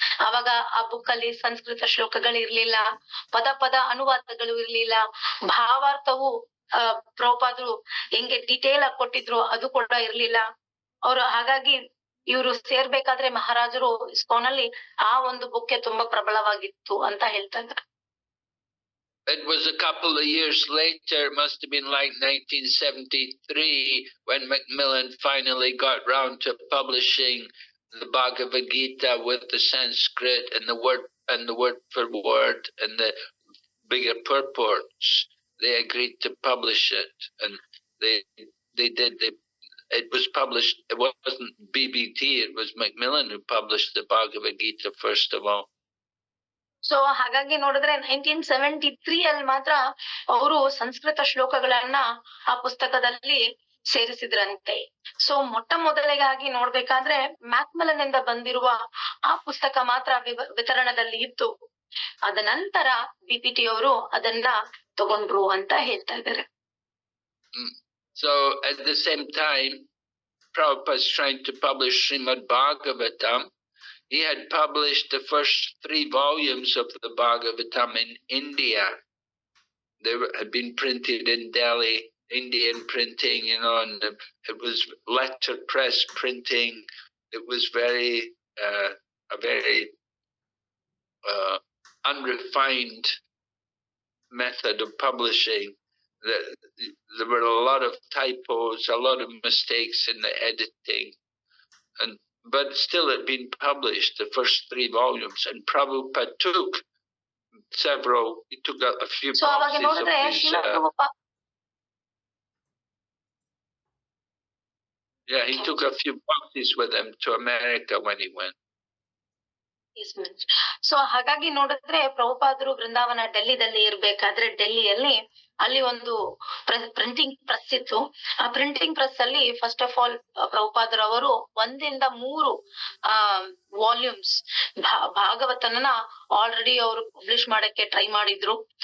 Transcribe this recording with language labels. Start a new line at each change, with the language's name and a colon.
Kannada: ಅವಾಗ ಆ ಬುಕ್ ಅಲ್ಲಿ ಸಂಸ್ಕೃತ ಶ್ಲೋಕಗಳು ಇರ್ಲಿಲ್ಲ, ಪದ ಅನುವಾದಗಳು ಇರ್ಲಿಲ್ಲ, ಭಾವಾರ್ಥವು ಪ್ರಭುಪಾದರು ಹೆಂಗೆ ಡೀಟೇಲ್ ಆಗಿ ಕೊಟ್ಟಿದ್ರು ಅದು ಕೂಡ ಇರ್ಲಿಲ್ಲ. ಅವ್ರು ಹಾಗಾಗಿ ಇವ್ರು ಸೇರ್ಬೇಕಾದ್ರೆ ಮಹಾರಾಜರು ಇಸ್ಕಾನ್ ಅಲ್ಲಿ ಆ ಒಂದು ಬುಕ್ಕೆ ತುಂಬಾ ಪ್ರಬಲವಾಗಿತ್ತು ಅಂತ ಹೇಳ್ತಾ ಇದ್ರು.
English: It was a couple of years later, it must have been like 1973, when Macmillan finally got round to publishing the Bhagavad Gita with the Sanskrit and the word for word and the bigger purports. They agreed to publish it, and they did. It was published. It wasn't BBT. It was Macmillan who published the Bhagavad Gita first of all.
Kannada: So ಹಾಗಾಗಿ ನೋಡಿದ್ರೆ 1973 ಅಲ್ಲಿ ಮಾತ್ರ ಅವರು ಸಂಸ್ಕೃತ ಶ್ಲೋಕಗಳನ್ನ ಆ ಪುಸ್ತಕದಲ್ಲಿ ಸೇರಿಸಿದ್ರಂತೆ. So ಮೊದಲಿಗಾಗಿ ನೋಡ್ಬೇಕಾದ್ರೆ ಮ್ಯಾಕ್ಮೆಲನ್ ಇಂದ ಬಂದಿರುವ ಆ ಪುಸ್ತಕ ಮಾತ್ರ ವಿತರಣದಲ್ಲಿ ಇತ್ತು. ಅದ ನಂತರ ಬಿಪಿಟಿ ಅವರು ಅದನ್ನ ತಗೊಂಡ್ರು ಅಂತ ಹೇಳ್ತಾ ಇದ್ದಾರೆ.
English: So at the same time, Prabhupada is trying to publish Srimad Bhagavatam. He had published the first 3 volumes of the Bhagavatam in India. They had been printed in Delhi Indian printing, and it was letterpress printing. It was a very unrefined method of publishing. There were a lot of typos, a lot of mistakes in the editing, but still it had been published, the first 3 volumes, and Prabhupada took he took a few
Kannada: so ಅವಾಗ
English: boxes of
Kannada: ನೋಡಿದ್ರೆ
English: these,
Kannada: Srila Prabhupada
English: he took a few boxes with him to America when he went.
Kannada: So ಹಾಗಾಗಿ ನೋಡಿದ್ರೆ ಪ್ರಭುಪಾದರು ಬೃಂದಾವನ ಡೆಲ್ಲಿದಲ್ಲಿ ಇರ್ಬೇಕಾದ್ರೆ ಡೆಲ್ಲಿಯಲ್ಲಿ ಅಲ್ಲಿ ಒಂದು printing press ಇತ್ತು. ಆ printing press ಅಲ್ಲಿ
English: first of all
Kannada: ಪ್ರಭುಪಾದರವರು 1 ಇಂದ 3 ವಾಲ್ಯೂಮ್ಸ್ ಭಾಗವತನ ಆಲ್ರೆಡಿ ಅವರು ಪಬ್ಲಿಷ್ ಮಾಡಕ್ಕೆ ಟ್ರೈ ಮಾಡಿದ್ರು.